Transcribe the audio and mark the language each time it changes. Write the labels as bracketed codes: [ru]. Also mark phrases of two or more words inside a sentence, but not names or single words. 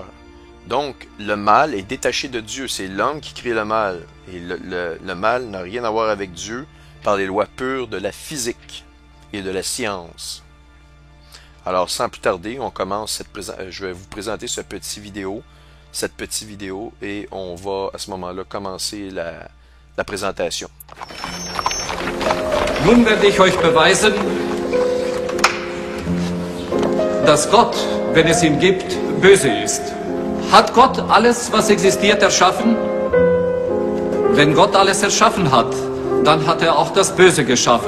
[fr] Donc le mal est détaché de Dieu, c'est l'homme qui crée le mal, et le mal n'a rien à voir avec Dieu par les lois pures de la physique et de la science. Alors, sans plus tarder, on commence je vais vous présenter cette petite vidéo, et on va à ce moment-là commencer la présentation. [de] Nun werde ich euch beweisen, dass Gott, wenn es ihn gibt, böse ist. Hat Gott alles, was existiert, erschaffen? Wenn Gott alles erschaffen hat, dann hat er auch das Böse geschaffen.